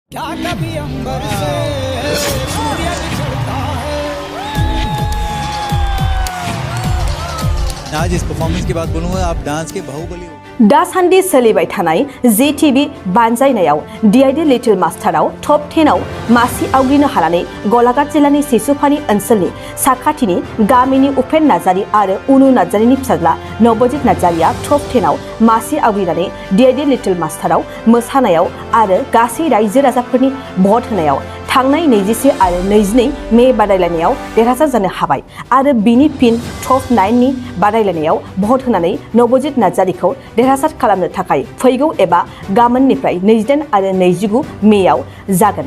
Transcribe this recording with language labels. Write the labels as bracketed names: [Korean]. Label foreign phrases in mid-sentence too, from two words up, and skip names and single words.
[Hindi] क्या कभी अंबर से सूर्य निकलता है। आज इस परफॉर्मेंस की बात बोलूँगा, आप डांस के बाहुबली हो। [Bodo] दासान्दि सोलिबाय थानाय जी बानजायनायाव डिआइडि लिटिल मास्टाराव टप 10 आव मासि आवग्रिनो हानानै गलाघाट जिल्लानि सिसुफानि ओनसोलनि साखाथिनि गामिनि उपेन नार्जारी आरो उनु नार्जारीनि फिसाज्ला नवजित नार्जारीया टप 10 आव मासि आवग्रिनानै डिआइडि लिटिल मास्टाराव मोसानायाव आरो गासै रायजो राजाफोरनि भट होनायाव थांनाय 24 आरो 22 मे बादायलायनायाव देरहासार जानो हाबाय आरो बिनि फिन टप 9 नि बादायलायनायाव भट होनानै नवजित नार्जारीखौ देरहासार खालामनो थाखाय फैगौ एबा गामोननिफ्राय 28 आरो 29 मेआव जागोन।